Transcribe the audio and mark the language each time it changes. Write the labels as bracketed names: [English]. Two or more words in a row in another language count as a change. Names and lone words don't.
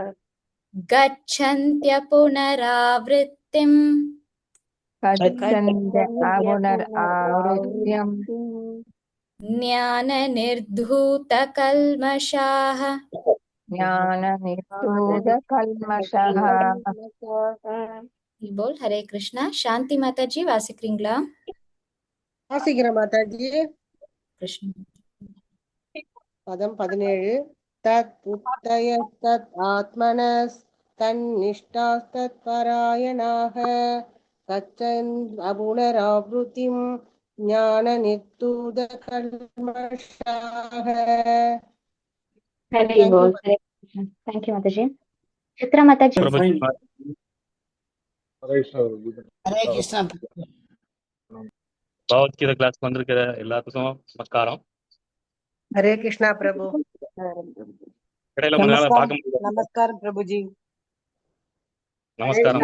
[Sanskrit] गच्छन्त्य पुनरावृत्तिम् गच्छन्त्य अपूर्णमावृत्तिम् ज्ञाननिर्धूतकल्मषाः ज्ञाननिर्धूतकल्मषः [Hindi] बोल. हरे कृष्णा. शांति माता जी [Tamil] வாசிக்கிறீங்களா? வாசிக்கிற மாதாஜி. கிருஷ்ண. பதம் 17. [Sanskrit] तत् बुद्धयः तत् आत्मनः तन्निष्ठाः तत्परायणाः गच्छन् अपुनरावृत्तिम् ज्ञान निर्धूत कल्मषाः. [Hindi] हरे बोल. हरे कृष्णा. [English] thank you [Hindi] माता जी. चित्रा माता जी. [Tamil] ஹரே கிருஷ்ணா ஹரே கிருஷ்ணா. பகவத்கீதை கிளாஸ்க்கு வந்திருக்கிற எல்லாத்துக்கும் நமஸ்காரம். ஹரே கிருஷ்ணா பிரபு. இடையில கொஞ்ச நாள் பார்க்க முடியல. நமஸ்காரம் பிரபுஜி. நமஸ்காரம்